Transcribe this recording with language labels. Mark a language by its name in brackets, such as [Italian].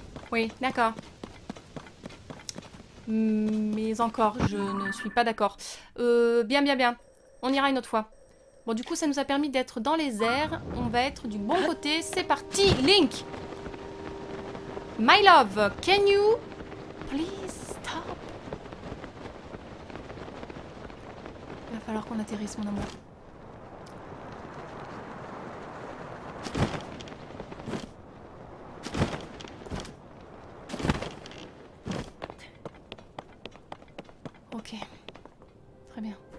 [French] Oui, d'accord. Mais encore, je ne suis pas d'accord. Bien. On ira une autre fois. Bon, du coup, ça nous a permis d'être dans les airs. On va être du bon côté. C'est parti, Link! [English] My love, can you please stop? [French] Il va falloir qu'on atterrisse, mon amour. Ok. Très bien.